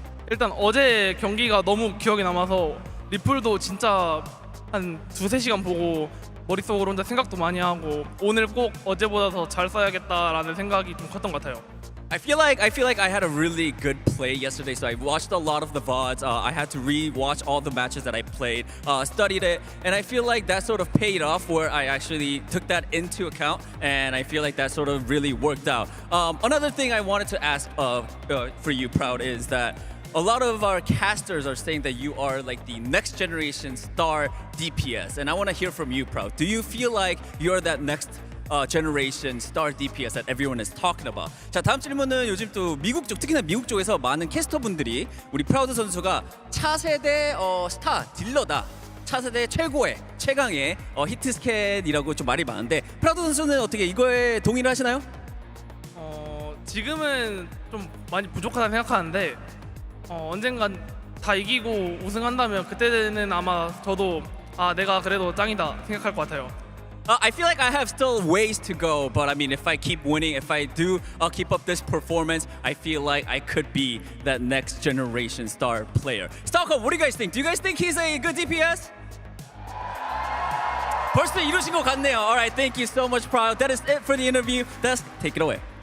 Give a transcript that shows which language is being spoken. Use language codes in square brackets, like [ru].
[ko] 일단 어제 경기가 너무 기억에 남아서 리플도 진짜 한 2-3시간 보고 머릿속으로 혼자 생각도 많이 하고 오늘 꼭 어제보다 더 잘 써야겠다라는 생각이 좀 컸던 것 같아요. [en] I feel like I had a really good play yesterday, so I watched a lot of the VODs. I had to re-watch all the matches that I played, studied it, and I feel like that sort of paid off where I actually took that into account, and I feel like that sort of really worked out. Another thing I wanted to ask for you, Proud, is that a lot of our casters are saying that you are like the next generation star DPS, and I want to hear from you, Proud. Do you feel like you're that next generation star DPS that everyone is talking about? [ko] 자, 다음 질문은 요즘 또 미국 쪽, 특히나 미국 쪽에서 많은 캐스터분들이 우리 프라우드 선수가 차세대 스타 딜러다. 차세대 최고의 최강의 히트 스캔이라고 좀 말이 많은데 프라우드 선수는 어떻게 이거에 동의를 하시나요? 지금은 좀 많이 부족하다 생각하는데 언젠간 다 이기고 우승한다면 그때는 아마 저도 내가 그래도 짱이다 생각할 것 같아요. [en] I feel like I have still ways to go, but I mean, if I keep winning, if I do keep up this performance, I feel like I could be that next generation star player. Stockholm, what do you guys think? Do you guys think he's a good DPS? [ko] 벌써 이루신 것 같네요. [en] All right, thank you so much, Proud. That is it for the interview. Desk, take it away.